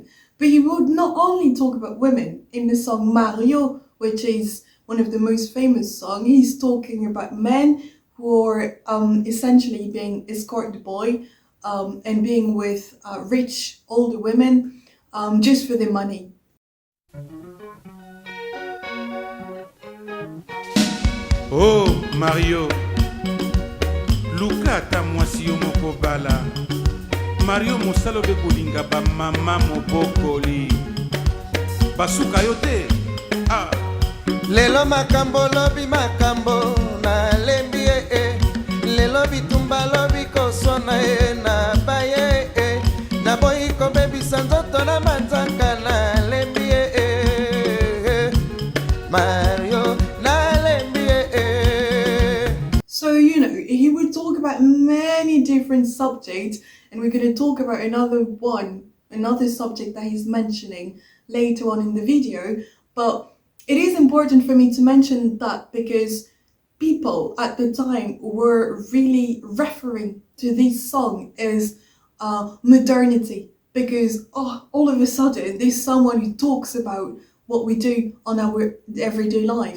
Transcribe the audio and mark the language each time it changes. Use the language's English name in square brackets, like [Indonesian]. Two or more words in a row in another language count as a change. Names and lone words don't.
[English] But he would not only talk about women. In the song Mario, which is one of the most famous songs, he's talking about men who are essentially being escort boy and being with rich older women just for their money. [Lingala] Oh Mario, luka ta mwasi yo moko bala. Mario mosalo be kolinga ba mama mobokoli. Basuka yo te. Ah. Lelo makambo lobi makambo na lembi lelo bitumba lobi kosona na baye na boyi ko bebi sanzoto na manzanga na lembi Mario na lembi. [English] So, you know, he would talk about many different subjects, and we're going to talk about another subject that he's mentioning later on in the video. But it is important for me to mention that because people at the time were really referring to this song as modernity, because all of a sudden there's someone who talks about what we do on our everyday life.